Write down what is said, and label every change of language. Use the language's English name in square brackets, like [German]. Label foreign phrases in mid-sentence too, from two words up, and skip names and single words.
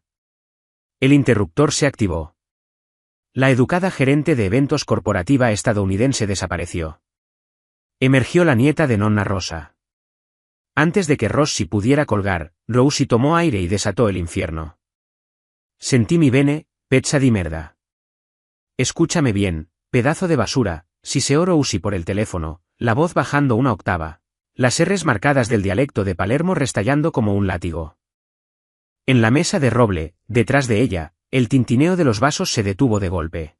[Spanish] El interruptor se activó. La educada gerente de eventos corporativa estadounidense desapareció. Emergió la nieta de Nonna Rosa. Antes de que Rossi pudiera colgar, Rosie tomó aire y desató el infierno. [Italian] Sentí mi bene, pezza di merda. [Spanish] Escúchame bien, pedazo de basura, siseó Rosie por el teléfono, la voz bajando una octava, las R's marcadas del dialecto de Palermo restallando como un látigo. En la mesa de roble, detrás de ella, el tintineo de los vasos se detuvo de golpe.